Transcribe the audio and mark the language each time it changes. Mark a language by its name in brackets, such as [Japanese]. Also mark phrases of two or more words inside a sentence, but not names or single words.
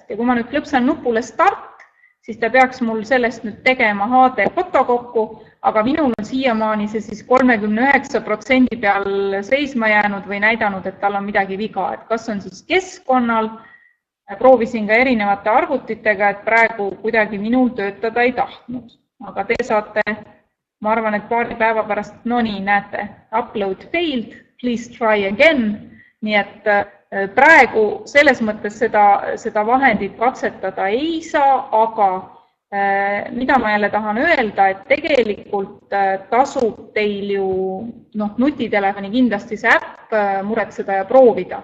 [Estonian] Ja kui ma nüüd klõpsan nupule start, siis ta peaks mul sellest nüüd tegema HD foto kokku, aga minul on siiamaani see siis 39% peal seisma jäänud või näidanud, et tal on midagi viga, et kas on siis keskkonnal, proovisin ka erinevate arvutitega, et praegu kuidagi minul töötada ei tahtnud. Aga te saate, ma arvan, et paari päeva pärast, no nii, näete, [English] upload failed, please try again. [Estonian] Nii et praegu selles mõttes seda vahendit katsetada ei saa, aga mida ma jälle tahan öelda, et tegelikult tasub teil ju nutitelefoni kindlasti see äpp muretseda ja proovida.